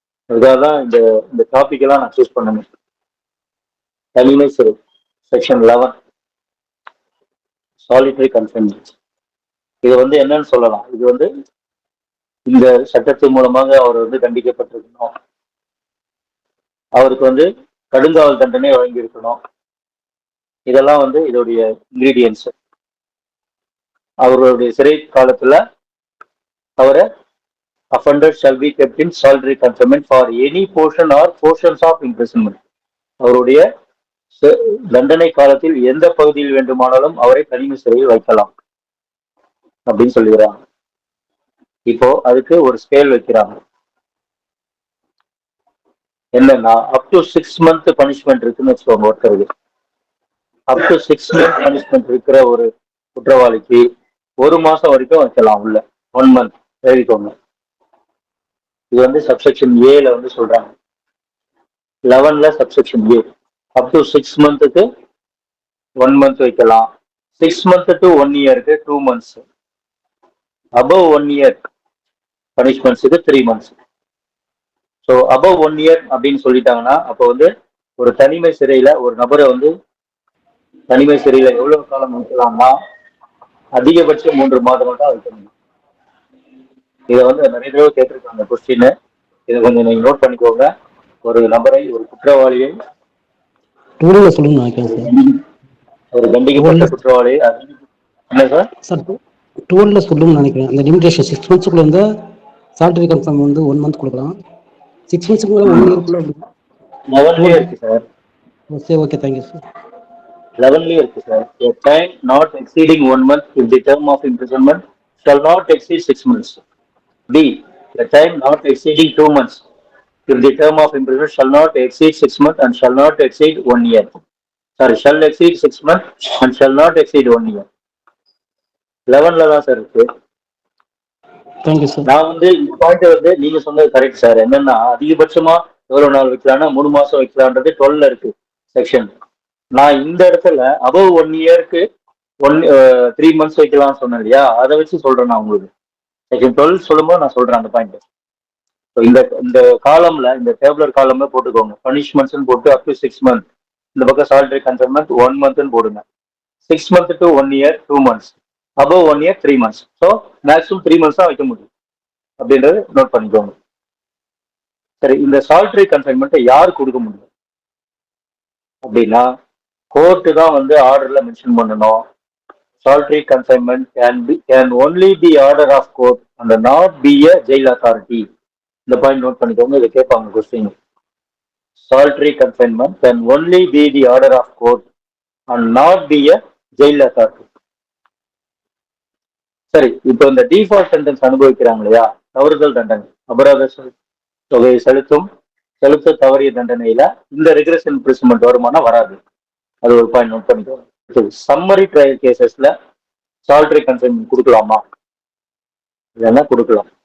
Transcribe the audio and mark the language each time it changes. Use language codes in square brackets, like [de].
[ta] அதுக்காக தான் இந்த டாபிக் எல்லாம் நான் சூஸ் பண்ணணும். தனிமை சிறை செக்ஷன் 11 சாலிட்டரி கன்ஃபைன்மெண்ட். இது வந்து என்னன்னு சொல்லலாம், இது வந்து இந்த சட்டத்தின் மூலமாக அவர் வந்து தண்டிக்கப்பட்டிருக்கணும், அவருக்கு வந்து கடுங்காவல் தண்டனை வழங்கி இருக்கணும். இதெல்லாம் வந்து இதோடைய இன்கிரீடியன்ஸ். அவர்களுடைய சிறை காலத்துல அவரை [en] offender shall be kept in solitary confinement for any portion or portions of imprisonment. [ta] அவருடைய தண்டனை காலத்தில் எந்த பகுதியில் வேண்டுமானாலும் அவரை தனிமை சிறையில் வைக்கலாம் அப்படின்னு சொல்லுகிறாங்க. இப்போ அதுக்கு ஒரு ஸ்கேல் வைக்கிறாங்க. என்னன்னா அப் டு 6 month பனிஷ்மெண்ட் இருக்குன்னு வச்சுக்கோங்க. ஒருத்தருக்கு அப் டு 6 month பனிஷ்மெண்ட் இருக்கிற ஒரு குற்றவாளிக்கு 1 மாசம் வரைக்கும் வைக்கலாம் உள்ள. 1 month எழுதிக்கோங்க. இது வந்து சப்செக்ஷன் ஏல வந்து சொல்றாங்க. 11ல subsection A up to 6 monthக்கு 1 month வைக்கலாம். [en] 6 month to 1 yearக்கு 2 months. above 1 year பனிஷ்மெண்ட்ஸுக்கு 3 months. [ta] So above 1 year அப்படின்னு சொல்லிட்டாங்கன்னா அப்போ வந்து ஒரு தனிமை சிறையில ஒரு நபரை வந்து தனிமை சிறையில எவ்வளவு காலம் வைக்கலாம்னா அதிகபட்சம் 3 மாதம் தான் வைக்கணும். இதை வந்து நிறைய தடவை கேட்டிருக்காங்க கொஸ்டின். இதை கொஞ்சம் நீங்க நோட் பண்ணிக்கோங்க. ஒரு நபரை, ஒரு குற்றவாளியை டுவெல்ல சொல்லணும்னு நினைக்கிறேன் சார். ஒரு தண்டிக்கப்பட்ட குற்றவாளி என்ன சார்? சார் டுவெல்ல சொல்லணும்னு நினைக்கிறேன். அந்த லிமிடேஷன் 6 monthsக்குள்ள வந்து சாலரி கன்ஃபார்ம் வந்து 1 month கொடுக்கலாம். 6 monthsக்குள்ள 1 yearக்குள்ள 11லயே இருக்கு சார். சரி, ஓகே, தேங்க்யூ சார். 11லயே இருக்கு sir. [en] A time not exceeding 1 month if the term of imprisonment shall not exceed 6 months. B. A time not exceeding 2 months if the term of imprisonment shall not exceed 6 months and shall not exceed 1 year. Sorry, shall exceed 6 months and shall not exceed 1 year. [ta] 11ல தான் sir இருக்கு. Thank you sir. நான் வந்து இந்த point வந்து நீங்க சொன்னது correct sir. என்னன்னா அதிகபட்சமா எவ்வளவு நாள் வைக்கலாம்னா 3 மாசம் வைக்கலான்றது 12ல இருக்கு செக்ஷன். நான் இந்த இடத்துல அபவ் 1 இயருக்கு 3 months வைக்கலாம்னு சொன்னேன் இல்லையா, அதை வச்சு சொல்றேன் நான் உங்களுக்கு. செக்ஷன் 12 சொல்லும்போது நான் சொல்றேன் அந்த பாயிண்ட். இந்த இந்த காலம்ல, இந்த டேபிளர் காலம்ல போட்டுக்கோங்க. பனிஷ்மெண்ட்ஸ் போட்டு அப் டு 6 months. இந்த பக்கம் சாலரி கன்ஃபர்மெண்ட் 1 month போடுங்க. [en] 6 months to 1 year 2 months. above 1 year 3 months. [ta] So maximum 3 months தான் வைக்க முடியும் அப்படின்றது நோட் பண்ணிக்கோங்க. சரி, இந்த சால்ட்ரி கன்ஃபைன்மெண்ட்டை யார் கொடுக்க முடியும் அப்படின்னா கோர்ட்டு தான் வந்து ஆர்டர்ல மென்ஷன் பண்ணணும். [en] Solitary confinement can only be order of court and not be a jail authority. [ta] இந்த பாயிண்ட் நோட் பண்ணிக்கோங்க, இதை கேட்பாங்க question. [en] Solitary confinement can only be the order of court and not be a jail authority. [ta] சரி, இப்போ இந்த default sentence அனுபவிக்கிறாங்க இல்லையா, தவறுதல் தண்டனை, அபராத தொகையை செலுத்த தவறிய தண்டனையில இந்த ரிக்ரெஸ் இம்ப்ரிசன்மெண்ட் வருமானம் வராது. அது ஒரு பாயிண்ட் நோட் பண்ணிக்கோங்க. சம்மரி ட்ரையல் கேசஸ்ல சாலிட்டரி கன்ஃபைன்மெண்ட் கொடுக்கலாமா? இல்லைன்னா கொடுக்கலாம்.